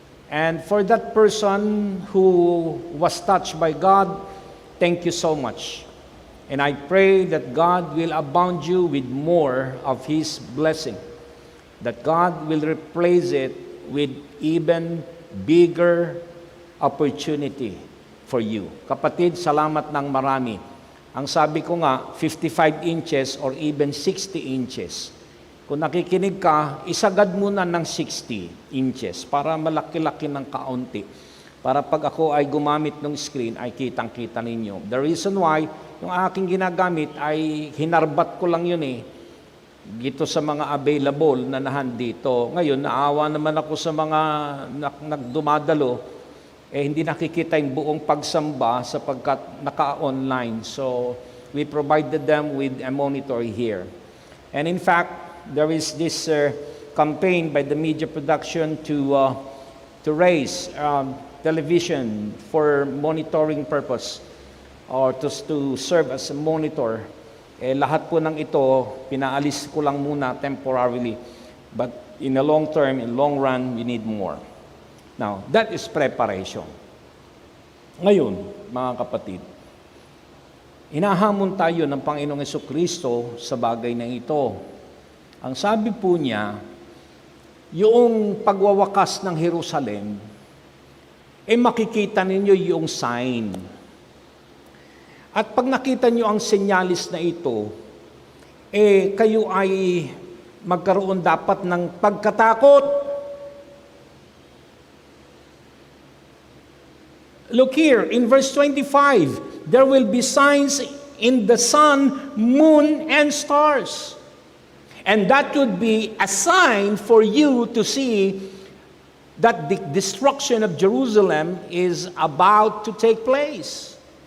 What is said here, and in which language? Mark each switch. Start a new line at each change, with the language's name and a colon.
English: And for that person who was touched by God, thank you so much. And I pray that God will abound you with more of His blessing. That God will replace it with even bigger opportunity for you.
Filipino: Kapatid, salamat ng marami. Ang sabi ko nga,
English: 55 inches or even 60 inches.
Filipino: Kung nakikinig ka, isagad muna ng 60 inches para malaki-laki ng kaunti. Para pag ako ay gumamit ng screen, ay kitang-kita ninyo.
English: The reason why,
Filipino: yung aking ginagamit ay hinarbat ko lang yun dito sa mga available na dito. Ngayon, naawa naman ako sa mga nagdumadalo, hindi nakikita yung buong pagsamba sapagkat naka-online.
English: So, we provided them with a monitor here. And in fact, there is this campaign by the media production to raise television for monitoring purpose or to serve as a monitor.
Filipino: Lahat po ng ito, pinaalis ko lang muna temporarily.
English: But in the long term, in long run, we need more. Now, that is preparation.
Filipino: Ngayon, mga kapatid, hinahamon tayo ng Panginoong Jesucristo sa bagay na ito. Ang sabi po niya, yung pagwawakas ng Jerusalem, makikita ninyo yung sign. At pag nakita nyo ang senyalis na ito, kayo ay magkaroon dapat ng pagkatakot.
English: Look here, in verse 25, there will be signs in the sun, moon, and stars. And that would be a sign for you to see that the destruction of Jerusalem is about to take place.